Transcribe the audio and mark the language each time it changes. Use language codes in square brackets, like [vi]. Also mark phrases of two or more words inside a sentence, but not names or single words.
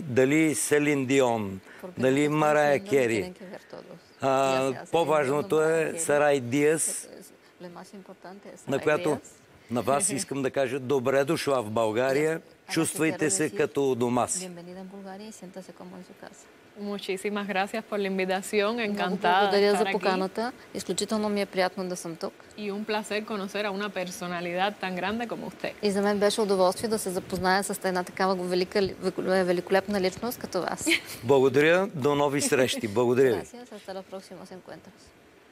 [bg] Дали Селин Дион, дали Марая Кери. По-важното е Сарай Диас, на която на вас искам да кажа добре дошла в България. Чувствайте се като у дома си. [es] Muchísimas gracias por la invitación, [bg] Много [es] encantada de [bg] благодаря за [es] estar aquí. [bg] поканата. Изключително ми е приятно да съм тук. [es] Y un placer conocer a una personalidad tan grande como usted. [bg] И за мен беше удоволствие да се запозная с една такава великолепна личност като вас. Благодаря, до нови срещи. Благодаря ви. [es] Gracias, hasta los próximos encuentros.